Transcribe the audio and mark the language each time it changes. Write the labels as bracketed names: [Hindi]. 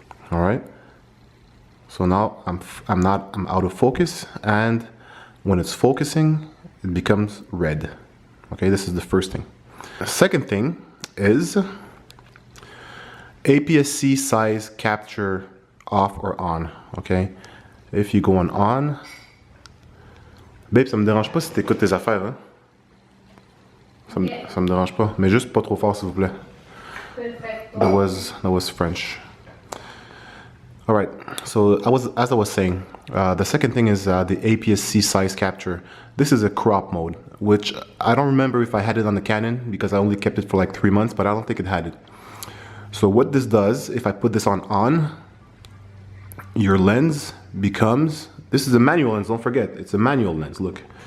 [English] All right. So now I'm out of focus, and when it's focusing, it becomes red. Okay, this is the first thing. The second thing is APS-C size capture off or on. Okay, if you go on, babe, [French] ça me dérange pas si t'écoutes tes affaires, hein? Ça me dérange pas, mais juste pas trop fort s'il vous plaît. [English] That was French. All right, so as I was saying, the second thing is the APS-C size capture. This is a crop mode, which I don't remember if I had it on the Canon because I only kept it for like 3 months, but I don't think it had it. So what this does, if I put this on, your lens becomes, this is a manual lens, don't forget, it's a manual lens, look.